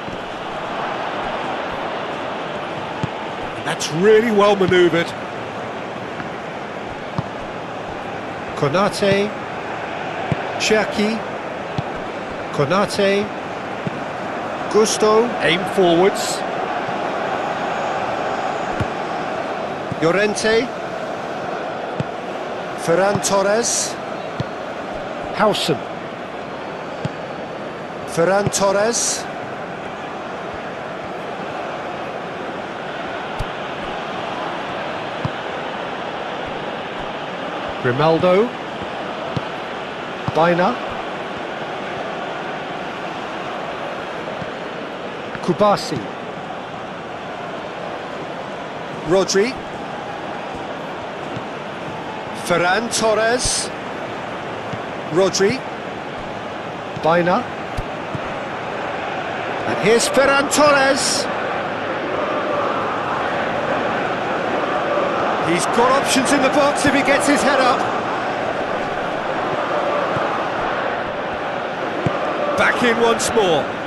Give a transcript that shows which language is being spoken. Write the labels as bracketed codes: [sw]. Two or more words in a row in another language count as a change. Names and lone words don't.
[en] And that's really well manoeuvred. Konate. Cherki. Konate. Gusto, aim forwards. Llorente. Ferran Torres. Howson. Ferran Torres. Grimaldo. Baina. Kubasi. Rodri. Ferran Torres. Rodri. Baina. And here's Ferran Torres. He's got options in the box if he gets his head up. Back in once more.